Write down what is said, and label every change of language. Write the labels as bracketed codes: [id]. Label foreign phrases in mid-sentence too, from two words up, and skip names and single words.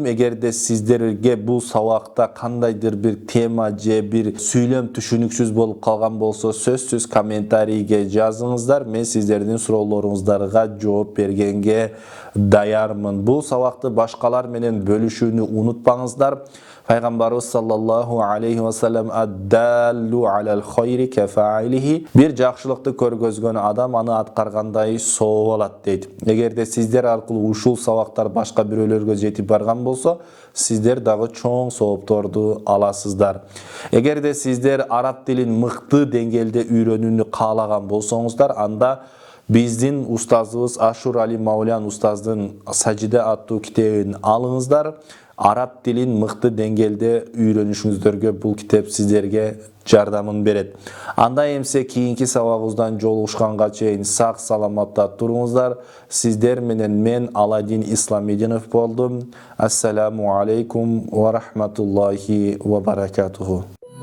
[ky] Эгерде сиздерге бул сабакта кандайдыр бир тема же бир сүйлөм түшүнүксүз болуп калган болсо, сөзсүз комментарийге жазыңыздар. Мен сиздердин суроолоруңуздарга жооп бергенге даярмын. Бул сабакты башкалар менен бөлүшүүнү унутпаңыздар. Пайгамбарыбыз [ar] صلى الله عليه وسلم الدال على الخير كفاعله, [ky] бир жакшылыкты көргөзгөн адам аны аткаргандай сооп алат дейт. Эгерде сиздер аркылуу ушул сабактар башка бирөөлөргө жетип барган болсо, сиздер дагы чоң соопторду аласыздар. Эгерде сиздер араб тилин мыкты деңгээлде үйрөнүүнү каалаган болсоңуздар, анда биздин устазыбыз Ашур Али Маулян устаздын Сажиде аттуу китебин алыңыздар. Араб тилин мыкты деңгээлде үйрөнүшүңүздөргө бул китеп сиздерге жардамын берет. Анда эмсе кийинки сабагыбыздан жолугушканга чейин сак саламатта туруңуздар. Сиздер менен мен Аладдин Исламидинов болдум. [ar] السلام عليكم ورحمة الله وبركاته.